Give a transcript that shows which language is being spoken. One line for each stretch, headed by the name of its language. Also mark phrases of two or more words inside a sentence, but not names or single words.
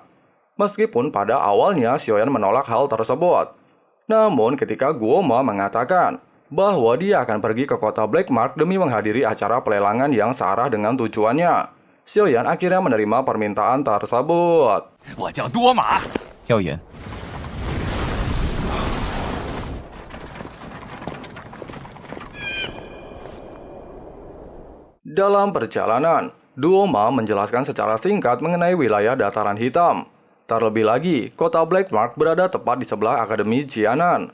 Indonesian: Meskipun pada awalnya Xiaoyan menolak hal tersebut, namun ketika Guo Ma mengatakan bahwa dia akan pergi ke kota Black Mark demi menghadiri acara pelelangan yang searah dengan tujuannya, Xiaoyan akhirnya menerima permintaan tersebut.
Chinese: 我叫多马，耀眼，
Indonesian: Dalam perjalanan, Duo Ma menjelaskan secara singkat mengenai wilayah dataran hitam. Terlebih lagi, kota Black Mark berada tepat di sebelah Akademi Jianan.